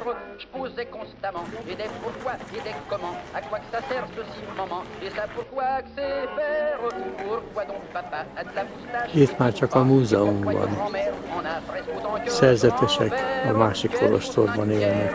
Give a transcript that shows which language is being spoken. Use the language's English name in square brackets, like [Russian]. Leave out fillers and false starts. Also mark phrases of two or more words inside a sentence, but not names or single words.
[French] Je posais constamment et des pourquoi et des comment. À quoi que ça sert ceci, maman? Et ça pourquoi que c'est faire? Pourquoi donc papa a de la moustache? [Hungarian] Itt már csak a múzeumban szerzetesek a másik kolostorban élnek.